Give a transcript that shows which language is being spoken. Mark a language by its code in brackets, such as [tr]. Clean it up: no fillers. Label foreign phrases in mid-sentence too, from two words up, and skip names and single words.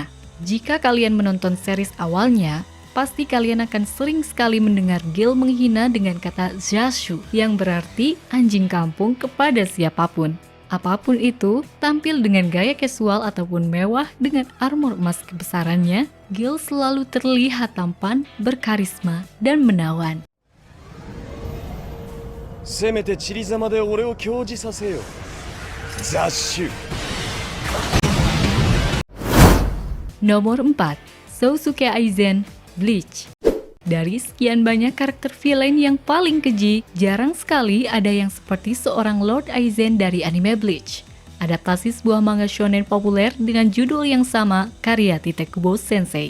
[id] Jika kalian menonton series awalnya, pasti kalian akan sering sekali mendengar Gil menghina dengan kata Zashu yang berarti anjing kampung kepada siapapun. Apapun itu, tampil dengan gaya casual ataupun mewah dengan armor emas kebesarannya, Gil selalu terlihat tampan, berkarisma, dan menawan. [ja] せめてチリザマで俺を教示させよ。雑種 [id] Nomor 4. Sousuke Aizen, Bleach. Dari sekian banyak karakter villain yang paling keji, jarang sekali ada yang seperti seorang Lord Aizen dari anime Bleach. Adaptasi sebuah manga shonen populer dengan judul yang sama, karya Titekubo Sensei.